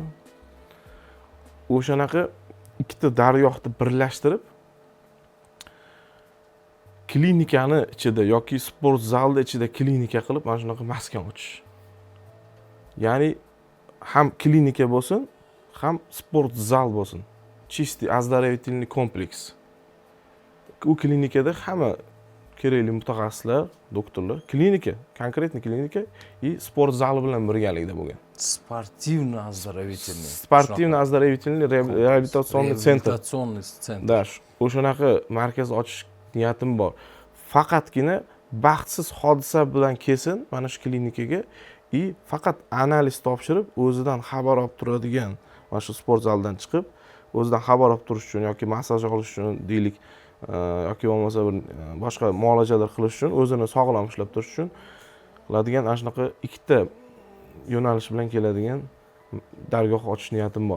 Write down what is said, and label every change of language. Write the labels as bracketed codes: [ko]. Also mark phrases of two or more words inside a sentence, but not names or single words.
[uz] O'shanaqa ikkita daryohni birlashtirib klinikani ichida yoki sport zalda ichida klinika qilib mana shunaqa maskan ochish. Ya'ni ham klinika bo'lsin, ham sport zal bo'lsin. [ru] Чистый оздоровительный kompleks. [uz] U klinikada hamma kerakli mutaxassislar, doktorlar, klinika, konkretniy klinika и sport zali bilan birgalikda bo'lgan. [ru] Sportivno-оздоровительный реабилитационный центр. Да, [uz] o'shanaqa markaz ochish niyatim bor. Faqatgina baxtsiz hodisa bilan kelsin mana shu klinikaga и faqat analiz topshirib, o'zidan xabar olib turadigan, mana shu sport zaldan chiqib, o'zidan xabar olib turish uchun yoki massaj olish uchun deylik, yoki bo'lmasa bir boshqa muolajalar qilish uchun, o'zini sog'lom ushlab turish uchun qiladigan ana shunaqa ikkita yo'nalish bilan keladigan dargoh ochish niyatim bor.